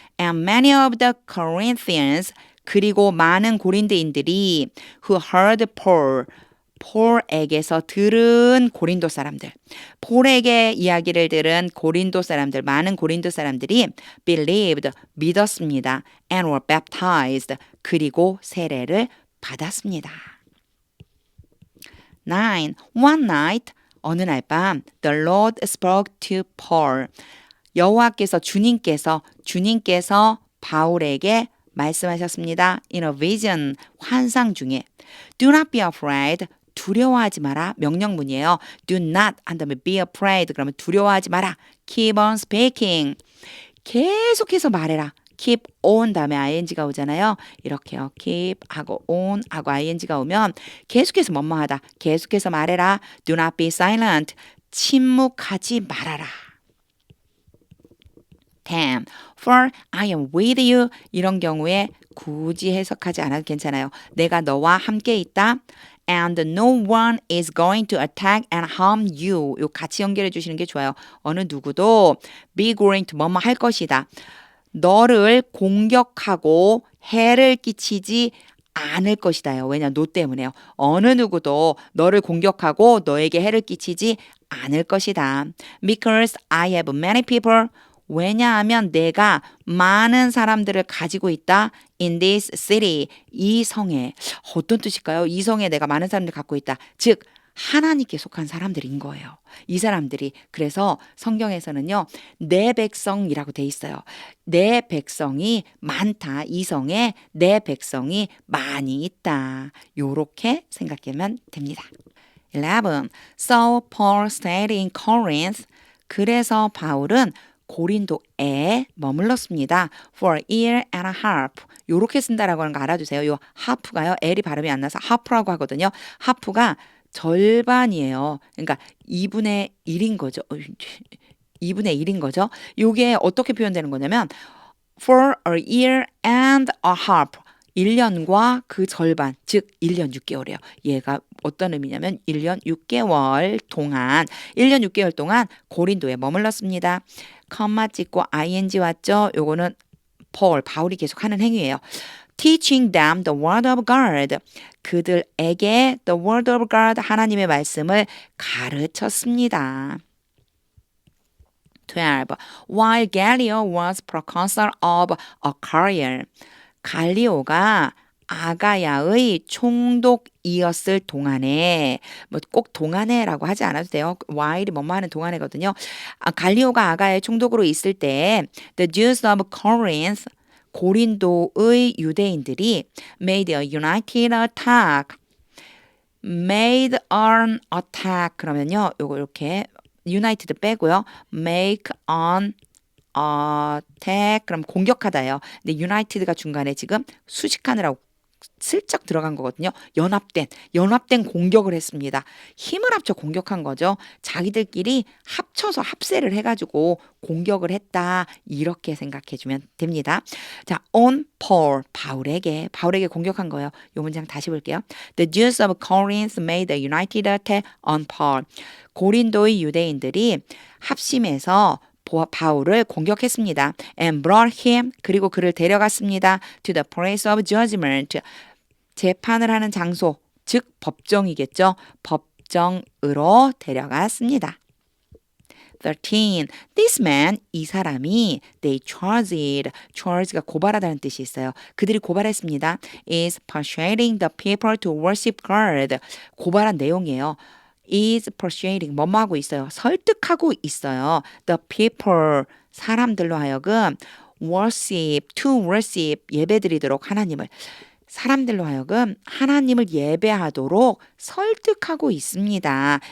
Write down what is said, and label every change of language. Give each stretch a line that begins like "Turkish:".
English: And many of the Corinthians
Korean: 그리고 많은 고린도인들이
English: who heard Paul
Korean: 폴에게서 들은 고린도 사람들, 폴에게 이야기를 들은 고린도 사람들, 많은 고린도 사람들이
English: believed,
Korean: 믿었습니다.
English: and were baptized,
Korean: 그리고 세례를 받았습니다. 9.
English: One night,
Korean: 어느 날 밤,
English: the Lord spoke to Paul.
Korean: 여호와께서 주님께서 바울에게 말씀하셨습니다.
English: In a vision,
Korean: 환상 중에.
English: Do not be afraid.
Korean: 두려워하지 마라. 명령문이에요.
English: Do not
Korean: 한 다음에
English: be afraid.
Korean: 그러면 두려워하지 마라.
English: Keep on speaking.
Korean: 계속해서 말해라. Keep on 다음에 ing가 오잖아요. 이렇게요. Keep 하고 on 하고 ing가 오면 계속해서 뭐뭐하다. 계속해서 말해라.
English: Do not be silent.
Korean: 침묵하지 말아라.
English: 10. For I am with you.
Korean: 이런 경우에 굳이 해석하지 않아도 괜찮아요. 내가 너와 함께 있다.
English: And no one is going to attack and harm you.
Korean: 요 같이 연결해 주시는 게 좋아요. 어느 누구도 be going to 뭐뭐 할 것이다. 너를 공격하고 해를 끼치지 않을 것이다요. 왜냐? no 때문에요. 어느 누구도 너를 공격하고 너에게 해를 끼치지 않을 것이다.
English: Because I have many people.
Korean: 왜냐하면 내가 많은 사람들을 가지고 있다.
English: In this city.
Korean: 이 성에. 어떤 뜻일까요? 이 성에 내가 많은 사람들을 갖고 있다. 즉 하나님께 속한 사람들인 거예요. 이 사람들이. 그래서 성경에서는요. 내 백성이라고 돼 있어요. 내 백성이 많다. 이 성에 내 백성이 많이 있다. 요렇게 생각하면 됩니다. 11.
English: So Paul stayed in Corinth.
Korean: 그래서 바울은 고린도에 머물렀습니다.
English: For a year and a half.
Korean: 요렇게 쓴다라고 하는 거 알아두세요. 요 half가요. L이 발음이 안 나서 half라고 하거든요. half가 절반이에요. 그러니까 2분의 1인 거죠. 2분의 1인 거죠. 요게 어떻게 표현되는 거냐면
English: for a year and a half.
Korean: 1년과 그 절반, 즉 1년 6개월이에요. 얘가 어떤 의미냐면 1년 6개월 동안 1년 6개월 동안 고린도에 머물렀습니다. 컴마 찍고 ing 왔죠? 요거는 바울이 계속 하는 행위예요.
English: Teaching them the word of God.
Korean: 그들에게
English: the word of God
Korean: 하나님의 말씀을 가르쳤습니다. 12.
English: While Gallio was proconsul of Achaia.
Korean: 갈리오가 아가야의 총독이었을 동안에 뭐 꼭 동안에라고 하지 않아도 돼요. while이 뭐뭐 하는 동안이거든요. 갈리오가 아가야의 총독으로 있을 때
English: the Jews of Corinth
Korean: 고린도의 유대인들이
English: made a united attack.
Korean: made an attack 그러면요. 요거 이렇게 united 빼고요. make an attack 그럼 공격하다예요. 근데 united가 중간에 지금 수식하느라고 슬쩍 들어간 거거든요. 연합된 공격을 했습니다. 힘을 합쳐 공격한 거죠. 자기들끼리 합쳐서 합세를 해가지고 공격을 했다. 이렇게 생각해주면 됩니다. 자,
English: on Paul,
Korean: 바울에게 공격한 거예요. 이 문장 다시 볼게요.
English: The Jews of Corinth made a united attack on Paul.
Korean: 고린도의 유대인들이 합심해서 바울을 공격했습니다.
English: And brought him,
Korean: 그리고 그를 데려갔습니다.
English: To the place of judgment,
Korean: 재판을 하는 장소, 즉 법정이겠죠. 법정으로 데려갔습니다. 13.
English: This man,
Korean: 이 사람이
English: they charged
Korean: 가 고발하다는 뜻이 있어요. 그들이 고발했습니다.
English: is persuading the people to worship God.
Korean: 고발한 내용이에요. is persuading 뭐뭐 하고 있어요. 설득하고 있어요.
English: The people
Korean: 사람들로 하여금
English: to worship
Korean: 예배드리도록 하나님을 사람들로 하여금 하나님을 예배하도록 설득하고 있습니다.